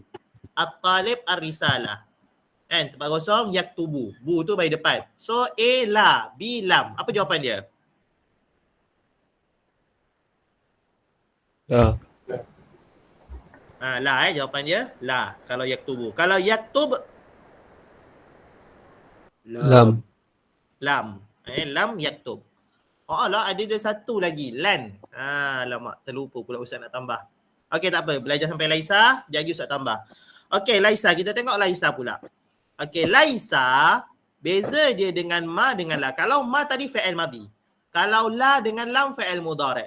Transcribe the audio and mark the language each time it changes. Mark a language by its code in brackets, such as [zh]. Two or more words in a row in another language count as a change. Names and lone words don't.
[ar] الطالب الرسالة. [ms] Tempat kosong yaktubu. Bu tu baris depan. So A la, B lam. Apa jawapan dia? La jawapan dia la kalau yaktubu. Kalau yaktub Lam. [ar] لم. لم يكتب. [ms] Lah ada dia satu lagi lan. Alamak terlupa pula Ustaz nak tambah. Okey tak apa, belajar sampai Laisa, jadi Ustaz tambah. Okey Laisa, kita tengok Laisa pula. Okey Laisa beza dia dengan ma dengan la. Kalau ma tadi [ar] فعل ماضي. [ms] Kalau la dengan lam [ar] فعل مضارع'.